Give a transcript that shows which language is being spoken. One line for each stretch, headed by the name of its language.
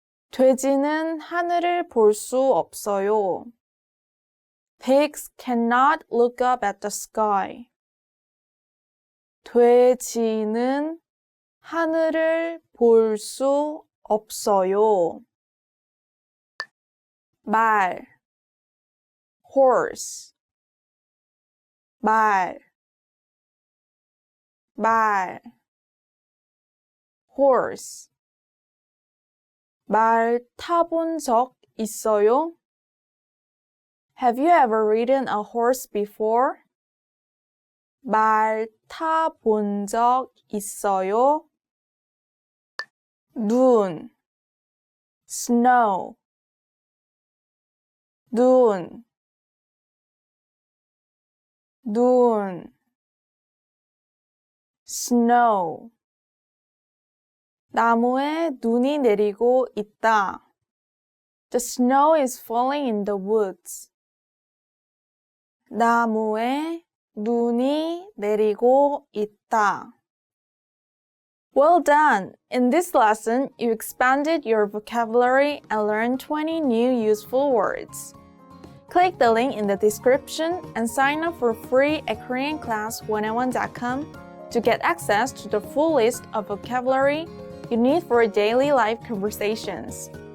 Korean: 돼지는 하늘을 볼 수 없어요.
English: Pigs cannot look up at the sky.
Korean: 돼지는 하늘을 볼 수 없어요. 말 horse 말 horse 말 타본 적 있어요?
English: Have you ever ridden a horse before?
Korean: 말 타본 적 있어요? 눈 snow 눈 snow 나무에 눈이 내리고 있다.
English: The snow is falling in the woods.
Korean: 나무에 눈이 내리고 있다.
English: Well done! In this lesson, you expanded your vocabulary and learned 20 new useful words. Click the link in the description and sign up for free at KoreanClass101.com to get access to the full list of vocabulary you need for daily life conversations.